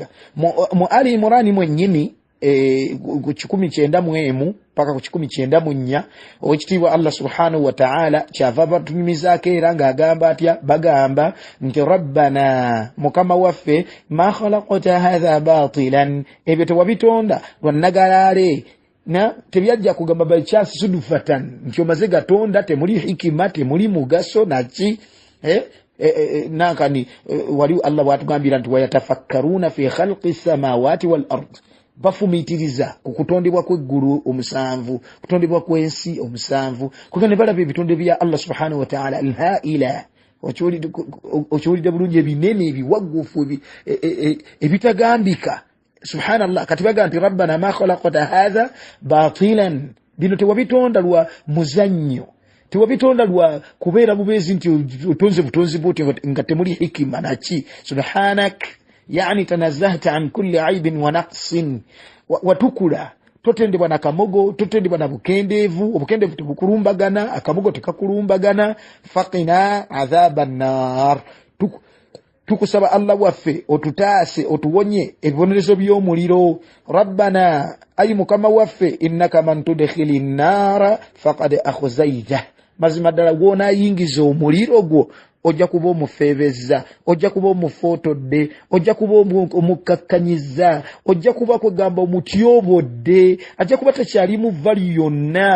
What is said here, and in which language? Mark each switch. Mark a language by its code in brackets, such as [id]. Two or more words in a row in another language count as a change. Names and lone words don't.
[lg] Mu Ali Imran mwennyini ku 191 paka ku 194 owekitiibwa Allah [ar] سبحانه وتعالى [lg] kyava batunyumizaako era ng'agamba atya, bagamba nti rabbana, mukama waffe, [ar] ما خلقت هذا باطلا, [lg] ebyo tewabitonda lwannagalaale, na tebyajja kugamba [en] by chance [lg] sudufatan, nti omaze gatonda temuli hikima, temuli mugaso naki nakani wali Allah watugambira nti [ar] ويتفكرون في خلق السماوات والأرض, [lg] bafumitiriza ku kutondebwa kw'eggulu omusanvu, kutondebwa kw'ensi omusanvu, kugane balaba ebitonde bya Allah [ar] سبحانه وتعالى [lg] al-haila. Okiwulidde bulungi? Ebinene, ebiwagufu, ebitagambika. Subhanallah, kati baga nti [ar] ربنا ما خلقت هذا باطلا, [lg] bino tewabitonda lwa muzannyo, tewabitonda lwa kubeera bubeezi nti otonze butonzi bwoti nga temuli hikima naki. [ar] سبحانك يعني تنزهت عن كل عيب ونقص, [lg] watukula totendebwa na kamogo, totendebwa na bukendeevu, obukendeevu tebukulumbagana, akamogo tekakulumbagana. [ar] فقنا عذاب النار, [lg] tukusaba Allah waffe otutaase otuwonye ebibonerezo by'omuliro. Rabbana, ayi mukama waffe, [ar] إنك من تدخل النار فقد أخزيته, [lg] mazima ddala gw'onaayingiza omuliro gwo ojja kuba omufeebezza, ojja kuba omufotodde, ojja kuba omukakkanyiza, ojja kuba kwegamba omutyobodde, ajja kuba takyalimu vali yonna.